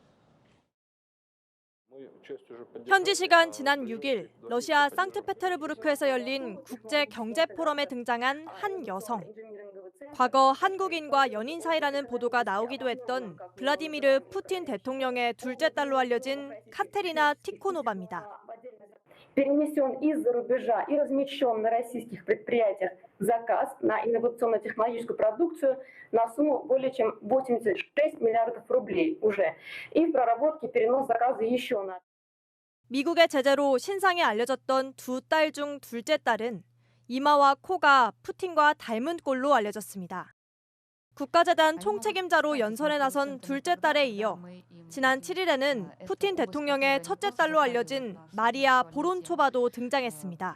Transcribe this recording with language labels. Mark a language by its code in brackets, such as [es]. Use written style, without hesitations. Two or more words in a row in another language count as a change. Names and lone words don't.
[ko] 현지 시간 지난 6일 러시아 상트페테르부르크에서 열린 국제경제포럼에 등장한 한 여성. 과거 한국인과 연인 사이라는 보도가 나오기도 했던 블라디미르 푸틴 대통령의 둘째 딸로 알려진 카테리나 티코노바입니다. [ru] перенесен из-за рубежа и размещен на российских предприятиях заказ на инновационно-технологическую продукцию на сумму более чем 86 миллиардов рублей уже. И в проработке перенос заказа еще на. [ko] 미국의 제재로 신상에 알려졌던 2 딸 중 둘째 딸은 이마와 코가 푸틴과 닮은 꼴로 알려졌습니다. 국가재단 총책임자로 연설에 나선 둘째 딸에 이어 지난 7일에는 푸틴 대통령의 첫째 딸로 알려진 마리아 보론초바도 등장했습니다.